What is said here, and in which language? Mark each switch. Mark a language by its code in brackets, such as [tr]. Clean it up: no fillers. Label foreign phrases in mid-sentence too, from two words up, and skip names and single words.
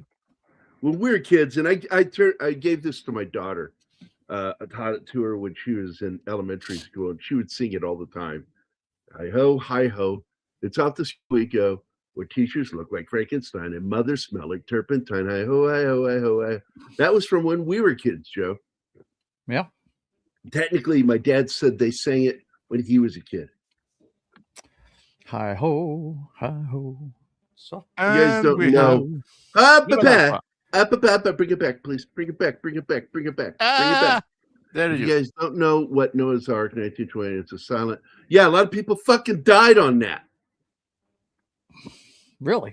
[en] When we were kids, and I gave this to my daughter. I taught it to her when she was in elementary school, and she would sing it all the time. Hi ho, it's off the school we go, where teachers look like Frankenstein and mothers smell like turpentine. Hi ho, hi ho, hi ho, hi. That was from when we were kids, Joe. Yeah. Technically, my dad said they sang it when he was a kid. Hi ho, hi ho. So You guys don't we know. have- Bring it back, please. Bring it back. Bring it back. Ah, there If you you guys don't know what Noah's Ark 1920, it's a silent. Yeah, a lot of people fucking died on that. really?